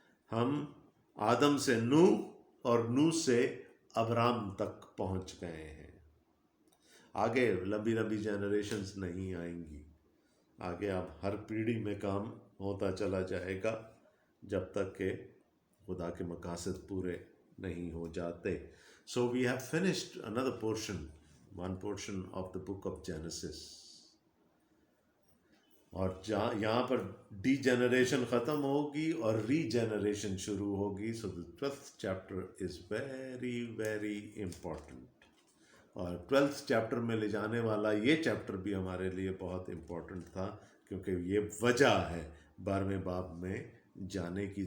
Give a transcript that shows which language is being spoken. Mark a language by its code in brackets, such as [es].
[ur] ہم آدم سے نوح اور نوح سے ابرام تک پہنچ گئے ہیں. آگے لمبی لمبی جنریشنز نہیں آئیں گی. آگے اب ہر پیڑھی میں کام ہوتا چلا جائے گا جب تک کہ خدا کے مقاصد پورے نہیں ہو جاتے. [en] So we have finished another portion, one portion of the book of Genesis. [ur] اور یہاں پر ڈی جنریشن ختم ہوگی اور ری جنریشن شروع ہوگی. [en] So the 12th chapter is very very important. [ur] اور [en] 12th [ur] چیپٹر میں لے جانے والا یہ چیپٹر بھی ہمارے لیے بہت امپورٹنٹ تھا، کیونکہ یہ وجہ ہے 12ویں باب میں جانے کی.